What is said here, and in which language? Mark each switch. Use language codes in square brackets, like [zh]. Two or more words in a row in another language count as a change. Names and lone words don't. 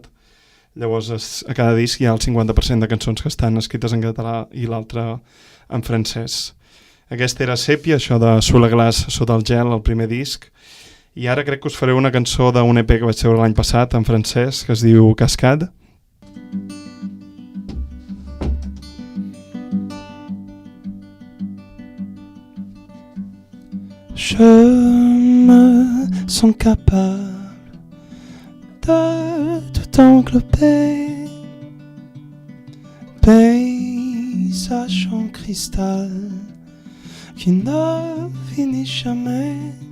[ca] Llavors a cada disc hi ha el 50% de cançons que estan escrites en català i l'altre en francès. Aquesta era Sèpia, això de Sous la glace sota el gel, el primer disc. I ara crec que us faré una cançó d'un EP que vaig treure l'any passat en francès que es diu Cascade. [fr] Je me sens capable de tout englober, paysage en cristal qui ne finit jamais.